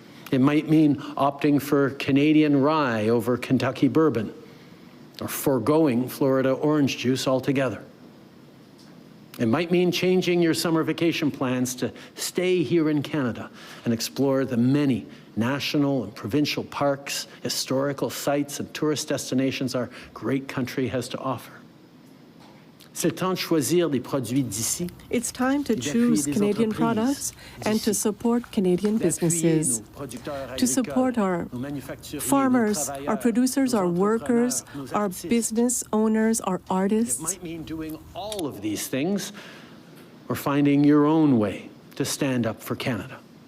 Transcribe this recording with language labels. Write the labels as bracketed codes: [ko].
[en] It might mean opting for Canadian rye over Kentucky bourbon, or foregoing Florida orange juice altogether. It might mean changing your summer vacation plans to stay here in Canada and explore the many national and provincial parks, historical sites, and tourist destinations our great country has to offer. [fr] C'est le temps de choisir des produits d'ici. [en] It's time to choose Canadian products and to support Canadian businesses, to support our farmers, our producers, our workers, our business owners, our It artists. might mean doing all of these things or finding your own way to stand up for Canada.